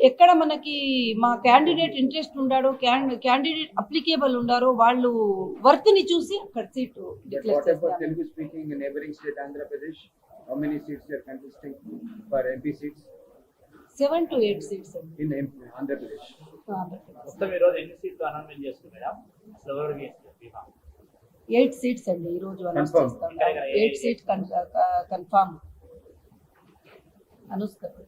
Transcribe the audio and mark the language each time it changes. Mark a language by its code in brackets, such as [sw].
[te] ఎక్కడ మనకి మా క్యాండిడేట్ ఇంట్రెస్ట్ ఉండాడో, క్యాండిడేట్ అప్లికేబుల్ ఉండారో వాళ్ళు వర్త్ ని చూసి అక్కడ సీటు డిక్లేర్ చేస్తారు. [en] Telugu speaking neighbouring state Andhra Pradesh, how many seats you are contesting for MP seats? 7 to 8 seats in Andhra Pradesh. [te] మొత్తం ఈ రోజు ఎన్ని సీట్లు అనౌన్స్ చేస్తారు మేడం? అసలు ఎవరికి 8 seats అండి ఈ రోజు అనౌన్స్ చేస్తాం. 8 seats కన్ఫర్మ్ అనుస్తా.